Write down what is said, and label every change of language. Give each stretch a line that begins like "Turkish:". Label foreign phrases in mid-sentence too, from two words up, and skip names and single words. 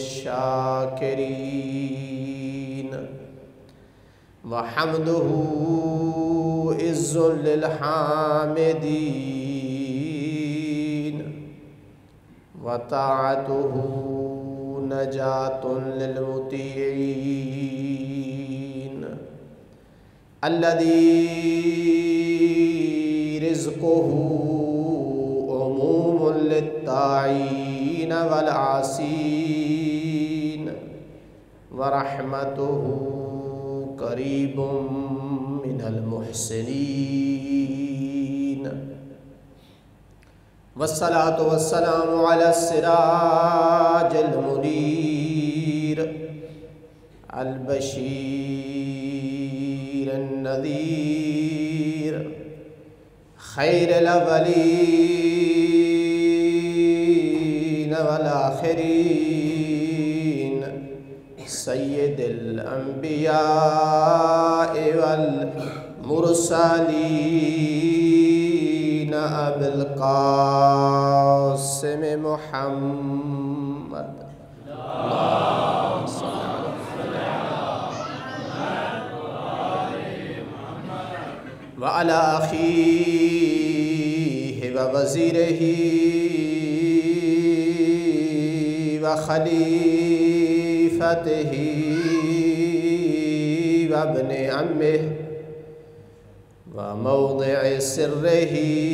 Arabic: للشاكرين وحمده عز للحامدين وطاعته نجاة للمطيعين الذي رزقه عموم للطائعين وال عاصين ورحمته قريب من المحسنين. والصلاة والسلام على سراج المنير ال بشير نذير خير ال أولين والآخرين سيد الأنبياء والمرسلين أبو القاسم محمد وعلى أخيه ووزيره وخليفته وابن عمه وموضع سره